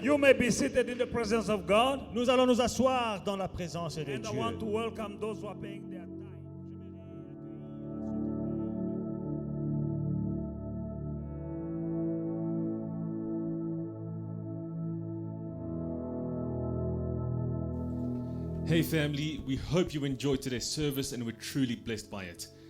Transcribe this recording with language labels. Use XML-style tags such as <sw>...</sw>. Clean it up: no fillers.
<en>You may be seated in the presence of God.</en> <fr>Nous allons nous asseoir dans la présence de</fr> <en>And I</en> <fr>Dieu.</fr> <en>want to welcome those who are paying their time. Hey family, we hope you enjoyed today's service and were truly blessed by it.</en>